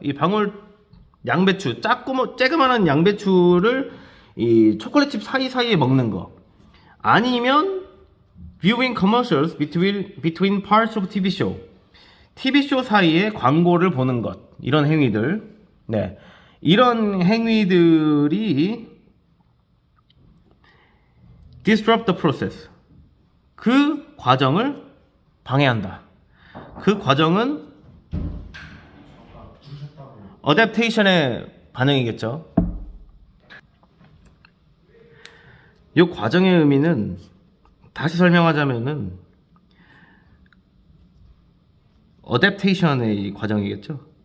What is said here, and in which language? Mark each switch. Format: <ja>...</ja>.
<ko>이 방울 양배추 쬐그만한 양배추를 이 초콜릿칩 사이사이에 먹는 거.</ko> <en>아니면 viewing commercials between parts of TV show.</en> <ko>TV쇼 사이에 광고를 보는 것. 이런 행위들. 이런 행위들이</ko> <en>disrupt the process.</en> <ko>그 과정을 방해한다. 그 과정은 adaptation의 반응이겠죠. 이 과정의 의미는 다시 설명하자면은 adaptation의 과정이겠죠.</ko>